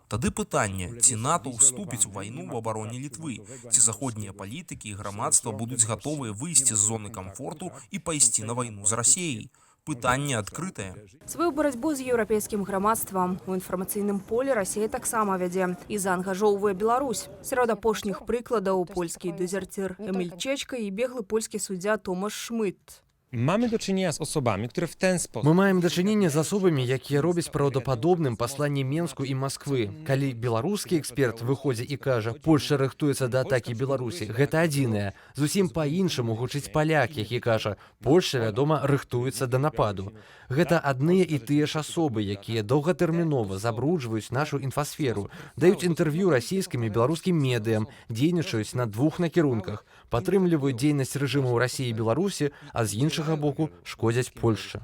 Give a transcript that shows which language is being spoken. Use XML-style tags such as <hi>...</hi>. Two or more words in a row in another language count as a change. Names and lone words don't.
<be>Тады пытанне, ці НАТО ўступіць у вайну ў абароне Літвы, ці заходнія палітыкі і грамадства будуць гатовыя выйсці з зоны камфорту і пайсці на вайну з Расіяй. Пытанне адкрытае. Сваю барацьбу з еўрапейскім грамадствам у інфармацыйным полі Расія таксама вядзе і заангажоўвае Беларусь. Сярод апошніх прыкладаў польскі дэзерцір Эміль Чечка і беглы польскі суддзя Томаш Шмыт.</be> <pl>Mamy do czynienia z osobami, które w ten sposób...</pl> <be>Мы маем дачыненне з асобамі, якія робяць праўдападобным пасланне Менску і Масквы. Калі беларускі эксперт выходзіць і кажа, Польшча рыхтуецца да атакі Беларусі, гэта адзінае. Зусім па-іншаму гучыць паляк, які кажа, Польшча, вядома, рыхтуецца да нападу. Гэта адныя і тыя ж асобы, якія доўгатэрмінова забруджваюць нашу інфасферу, даюць інтэрв'ю расійскім і беларускім медыям, дзейнічаюць на 2 накірунках, падтрымліваюць дзейнасць рэжымаў Расіі і Беларусі, а з іншага боку шкодзяць Польшчы.</be>